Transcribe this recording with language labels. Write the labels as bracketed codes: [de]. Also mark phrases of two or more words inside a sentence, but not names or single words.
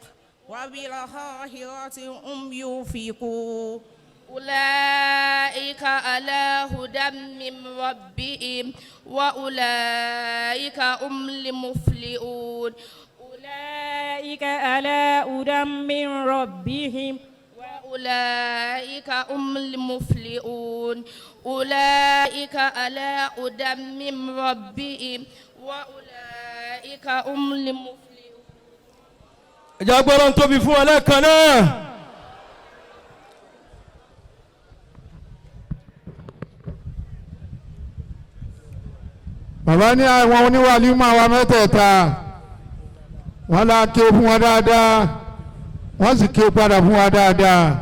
[ar] وبالآخرة هم يوفقون أولئك على هدى من ربهم وأولئك هم المفلحون أولئك على هدى من ربهم وأولئك هم المفلحون أولئك على هدى من ربهم وأولئك هم المفلحون. [yo] ẹ̀jẹ̀ agbọ́dọ̀ ń tóbi fún ọ lẹ́ẹ̀kan náà. bàbá ní àwọn oníwàlímọ̀ àwa mẹ́tẹ̀ẹ̀ta wọ́n la ké fún wọn dáadáa wọ́n sì ké padà fún wa dáadáa